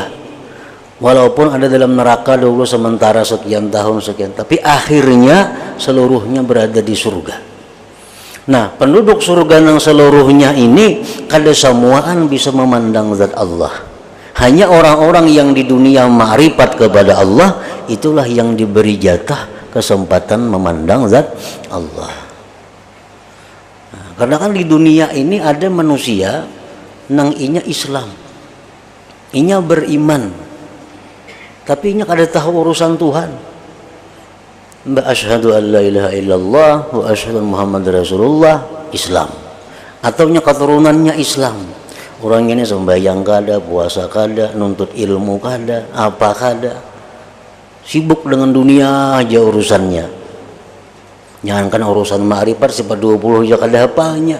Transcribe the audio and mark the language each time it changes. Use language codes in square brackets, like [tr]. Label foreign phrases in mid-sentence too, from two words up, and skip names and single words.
[id] Walaupun ada dalam neraka dulu sementara sekian tahun sekian, tapi akhirnya seluruhnya berada di surga. Nah, penduduk surga yang seluruhnya ini [bjn] kada samuaan [id] bisa memandang zat Allah. Hanya orang-orang yang di dunia ma'rifat kepada Allah itulah yang diberi jatah kesempatan memandang zat Allah. [bjn] Nah, karena kan di dunia ini ada manusia nang inya Islam, inya beriman, tapi inya kada tahu urusan Tuhan. Mbak [ar] أشهد أن لا إله إلا الله وأشهد محمد رسول الله, [bjn] Islam, atau nya keturunannya Islam. Orang ini sembahyang kada, puasa kada, nuntut ilmu kada, apa kada, sibuk dengan dunia aja urusannya. Jangankan urusan ma'rifat, sifat 20 aja kada hafalnya.